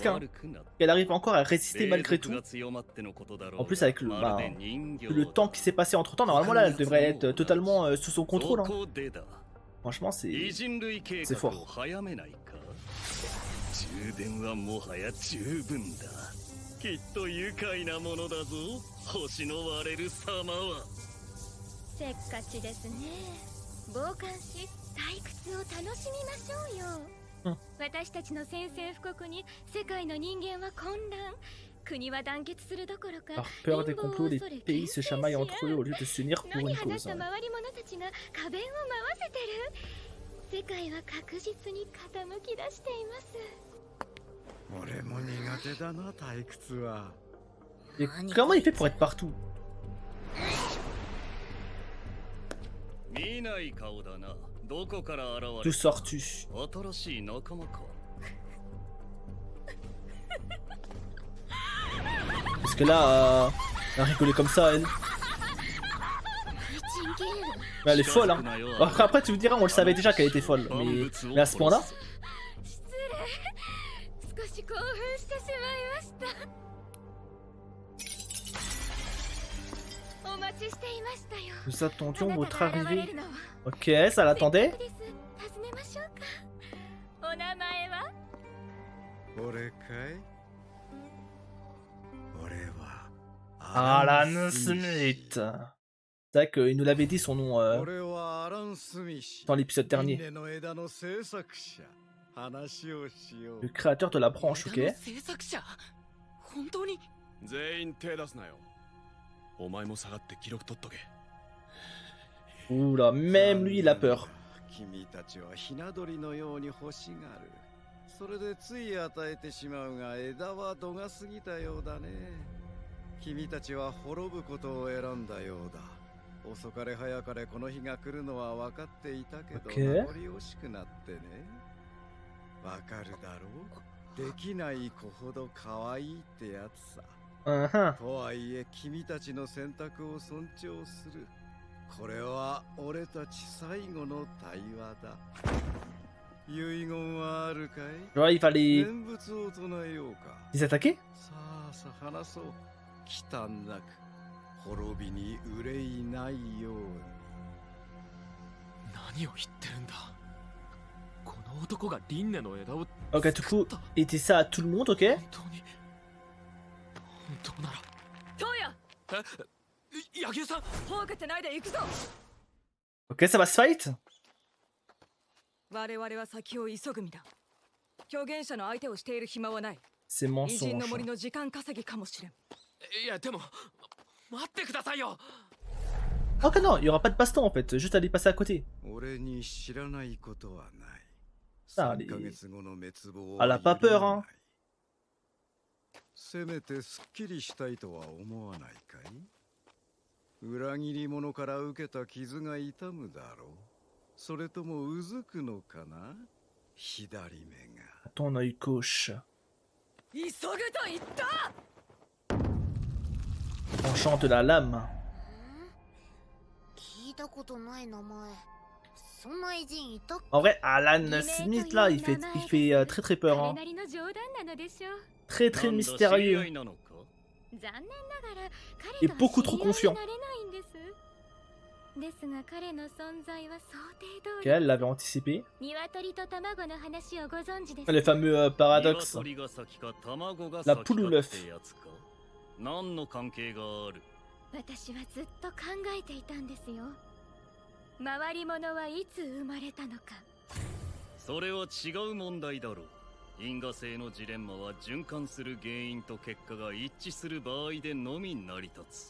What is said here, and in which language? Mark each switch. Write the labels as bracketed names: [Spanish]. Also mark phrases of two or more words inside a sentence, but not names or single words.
[French] Hein. Elle arrive encore à résister malgré tout. En plus, avec le temps qui s'est passé entre temps, normalement là, elle devrait être totalement sous son contrôle. Hein. Franchement, c'est fort. [Japanese] 充電はもはや十分だ。きっと愉快なものだぞ。星の割れる様は。せっかちですね。傍観し、退屈を楽しみましょうよ。うん、私たちの宣戦布告に世界の人間は混乱。国は団結するどころか、 [French] Par peur des complots, les pays se chamaillent entre eux au lieu de s'unir pour [Japanese] 野に [French] une [Japanese] 放っ [French] cause. [Japanese] た周り者たちが花弁を回せてる。世界は確実に傾き出しています。俺も苦手だな、退屈は。 [French] Et comment il fait pour être partout? [Japanese] 見ない顔だな。どこから現れ [French] D'où sors-tu? [Japanese] 新しい仲間か。 [French] Parce que là, elle a rigolé comme ça, elle. Mais elle est folle, hein. Après, tu me diras, on le savait déjà qu'elle était folle. Mais à ce point-là. [Japanese] 少し興奮してしまいました。ちしていましたよ。 [French] Nous [Japanese] あ [French] attendions [Japanese] なた [French] votre [Japanese] が現れ [French] arrivée. [Japanese] るのを。 [French] Ok, ça l'attendait. [Japanese] せっかくです。尋ねましょうか。お名前は？俺かい？俺は [English] Alan Smith. [French] C'est vrai qu'il nous l'avait dit son nom [Japanese] 俺はアラン・スミシ [French] dans l'épisode [Japanese] 輪 [French] dernier. [Japanese] 廻の枝の制作者。話をしよ [French] Le [Japanese] う。 [French] créateur de la branche, [Japanese] 枝の [French] ok. [Japanese] 制作者本当に？全員手出すなよ。お前も下がって記録取っとけ。 [French] Oula, même lui il a peur. [Japanese] 君たちはひな鳥のように欲しがる。それでつい与えてしまうが、枝は度が過ぎたようだね。君たちは滅ぶことを選んだようだ。遅かれ早かれこの日が来るのは分かっていたけど、 OK 名残惜しくなってね。わかるだろう。できない子ほど可愛いってやつさ。 Uh-huh. とはいえ君たちの選択を尊重する。これは俺たち最後の対話だ。遺言はあるかい？ [French] Genre, il fallait [Japanese] 念仏を唱えようか。 [French] les attaquer? [Japanese] さあさあ話そう。忌憚なく滅びに憂いないように。何を言ってるんだ。この男が輪廻の枝を [French] Ok, du coup, il dit ça à tout le monde, ok. [Japanese] 本当なら。トウヤ、柳生さん。ほうけてないで行くぞ。 [French] Ok, ça va se fight? [Japanese] 我々は先を急ぐ身だ。狂言者の相手をしている暇はない。 [French] C'est [Japanese] 偉人の [French] mensonge. [Japanese] 森の時間稼ぎかもしれん。いやでも待ってくださいよ。 [French] Ok, non, il y aura pas de baston en fait, juste aller passer à côté. [Japanese] 俺に知らないことはない。さあ 3ヶ月後の滅亡 [French] Elle a pas peur, hein. [Japanese] せめてすっきりしたいとは思わないかい？裏切り者から受けた傷が痛むだろう。それともうずくのかな？左目が。 [French] Ton œil gauche. [Japanese] 急ぐと言った。 [French] Enchante la lame. [Japanese] 聞いたことない名前。そんな偉人いたっけ？ [French] En vrai, Alan Smith là, il fait très très peur. [Japanese] 彼 [French] Hein. [Japanese] なりの冗談なのでしょう。 [French] Très très [Japanese] なんだ知り合 [French] mystérieux. [Japanese] いなのか？残念ながら [French] Et [Japanese] 彼とは [French] beaucoup [Japanese] 知 [French] trop [Japanese] り合い [French] confiant. [Japanese] になれないんです。ですが彼の存在は想定 [French] Ok, [Japanese] 通 [French] elle [Japanese] り。 [French] l'avait anticipé. [Japanese] 鶏と卵の話をご存知ですか？ [French] Le fameux paradoxe. [Japanese] 鶏が先か卵が [French] La [Japanese] 先か [French] poule ou l'œuf [Japanese] ってやつか。何の関係がある？私はずっと考えていたんですよ。回り物はいつ生まれたのか。それは違う問題だろう。因果性のジレンマは循環する原因と結果が一致する場合でのみ成り立つ。